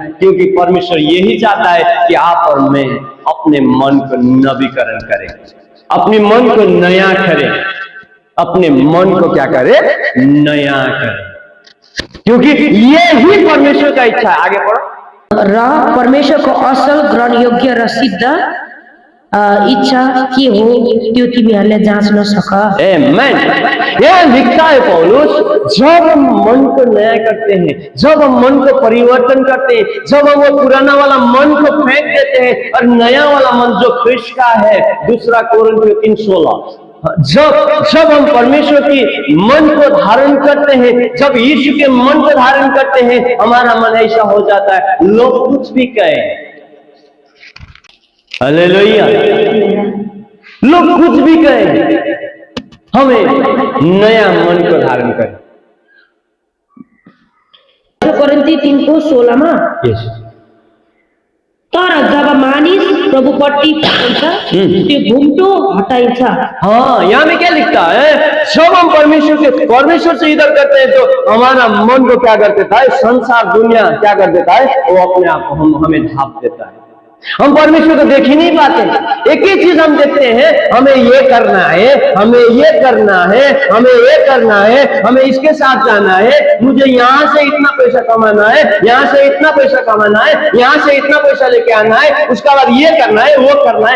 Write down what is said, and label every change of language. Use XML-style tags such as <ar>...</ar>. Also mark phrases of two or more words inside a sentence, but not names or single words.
<hi>क्योंकि परमेश्वर यही चाहता है कि आप और मैं अपने मन को नवीकरण करें, अपने मन को नया करें, अपने मन को क्या करे? नया करे। क्योंकि ये ही परमेश्वर का इच्छा है। आगे पढ़ो।</hi> <ne>र परमेश्वरको असल ग्रहण योग्य र सिद्ध इच्छा के हो त्यो तिमीहरूले जाँच्न सक।</ne> <hi>आमेन। यह लिखता है पौलुस, जब हम मन को नया करते हैं, जब हम मन को परिवर्तन करते हैं, जब हम वो पुराना वाला मन को फेंक देते हैं और नया वाला मन जो ख्रिस्त का है, 2 कोरिन्थियों 3:16, जब हम परमेश्वर की मन को धारण करते हैं, जब यीशु के मन को धारण करते हैं, हमारा मन ऐसा हो जाता है लोग कुछ भी कहें, हालेलुया, लोग कुछ भी कहें, हमें नया मन को धारण करें।</hi> <ne>कोरिन्थी 3:16 तर जब मानिस प्रभुपट्टि फर्कन्छ त्यो घुम्टो हटाइन्छ।</ne> <hi>हाँ, यहाँ में क्या लिखता है? जब हम परमेश्वर से इधर करते हैं तो हमारा मन को क्या कर देता है? संसार, दुनिया क्या कर देता है? वो अपने आप को हमें ढांप देता है। हम परमेश्वर को देख ही नहीं पाते। एक ही चीज हम देखते हैं, हमें ये करना है, हमें ये करना है, हमें ये करना है, हमें इसके साथ जाना है, मुझे यहाँ से इतना पैसा कमाना है, यहाँ से इतना पैसा कमाना है, यहाँ से इतना पैसा लेके आना है, उसके बाद ये करना है, वो करना है।</hi>